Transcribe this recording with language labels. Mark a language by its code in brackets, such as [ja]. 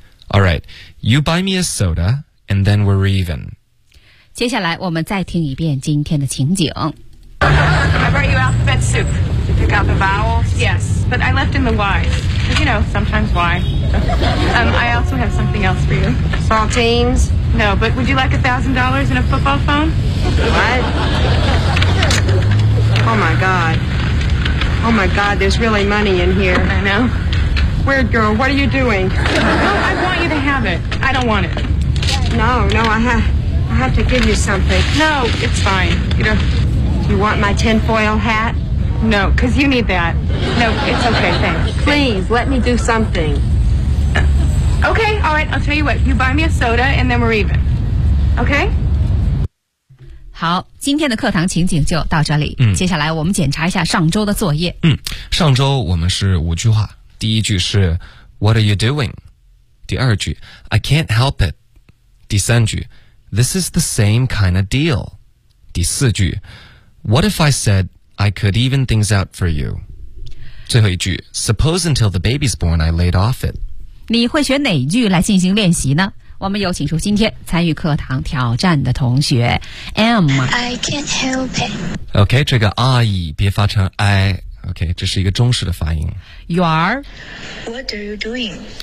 [en] All right, you buy me a soda, and then we're even. [zh] 接下来我们再听一遍今天的情景。 [en] I brought you alphabet soup. Pick out the vowels? Yes, but I left in the Y. Because, you know, sometimes Y. I also have something else for you. Saltines? No, but would you like $1,000 and a football phone? What? Oh, my God. Oh, my God, there's really money in here. I know. Weird girl, what are you doing? No, I want you to have it. I don't want it. No, no, I have to give you something. No, it's fine. You know, you want my tinfoil hat? No, because you need that. No, it's okay, thanks. Please, let me do something. Okay, all right, I'll tell you what. You buy me a soda, and then we're even. Okay? [zh] 好，今天的课堂情景就到这里。嗯，接下来我们检查一下上周的作业。嗯，上周我们是五句话。第一句是 [en] What are you doing? [zh] 第二句 [en] I can't help it. [zh] 第三句 [en] This is the same kind of deal. [zh] 第四句 [en] What if I said... I could even things out for you. [zh] 最后一句 [en] Suppose until the baby's born, I laid off it. [zh] 你会选哪句来进行练习呢？我们有请出今天参与课堂挑战的同学 M. [en] I can't help it. [zh] OK, 这个 I 别发成 I. OK, 这是一个中式的发音。 [en] You are? What are you doing?